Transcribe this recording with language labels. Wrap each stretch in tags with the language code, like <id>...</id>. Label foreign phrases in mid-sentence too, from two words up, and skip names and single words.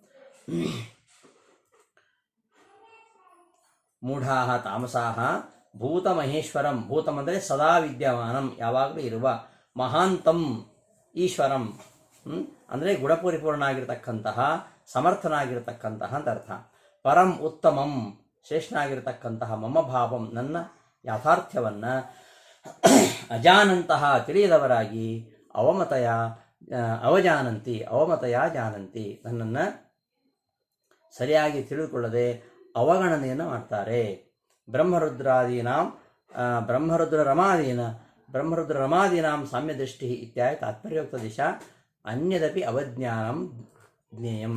<sa>मूढाः तामसाः भूत महेश्वरं, भूतं ಅಂದರೆ सदा विद्यमानं</sa> <kn>ಯಾವಾಗಲೂ ಇರುವ,</kn> <sa>महान्तं ईश्वरं</sa> <kn>ಅಂದರೆ ಗುಣಪರಿಪೂರ್ಣನಾಗಿರ್ತಕ್ಕಂತಹ ಸಮರ್ಥನಾಗಿರ್ತಕ್ಕಂತಹ ಅಂತ ಅರ್ಥ,</kn> <sa>परं उत्तमं</sa> <kn>ಶ್ರೇಷ್ಠನಾಗಿರ್ತಕ್ಕಂತಹ</kn> <sa>मम भावं</sa> <kn>ನನ್ನ ಯಾಥಾರ್ಥ್ಯವನ್ನು ಅಜಾನಂತಹ ತಿಳಿಯದವರಾಗಿ</kn> <sa>अवमतय जानन्ति</sa> <kn>ನನ್ನನ್ನು ಸರಿಯಾಗಿ ತಿಳಿದುಕೊಳ್ಳದೆ ಅವಗಣನೆಯನ್ನು ಮಾಡ್ತಾರೆ.</kn> <sa>ब्रह्मरुद्र रमादीनां साम्य दृष्टि इत्यादि तात्पर्योक्त दिशा अन्यदपि अवज्ञानं ज्ञेयं.</sa>